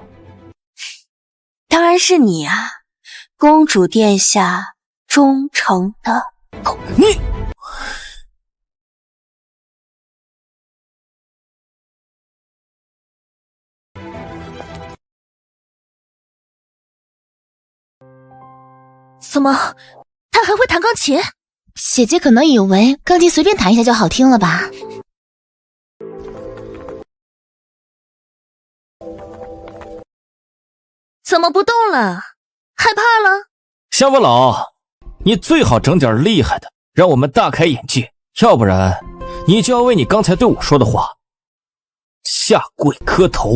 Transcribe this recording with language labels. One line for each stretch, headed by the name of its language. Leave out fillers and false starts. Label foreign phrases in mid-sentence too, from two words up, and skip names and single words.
Chinese: 當然是你啊，公主殿下忠誠的狗。你怎么，他還會彈鋼琴？姐姐可能以為鋼琴隨便彈一下就好聽了吧？怎麼不動了？害怕了？鄉巴佬，你最好整點厲害的，讓我們大開眼界，要不然你就要為你剛才對我說的話下跪磕頭。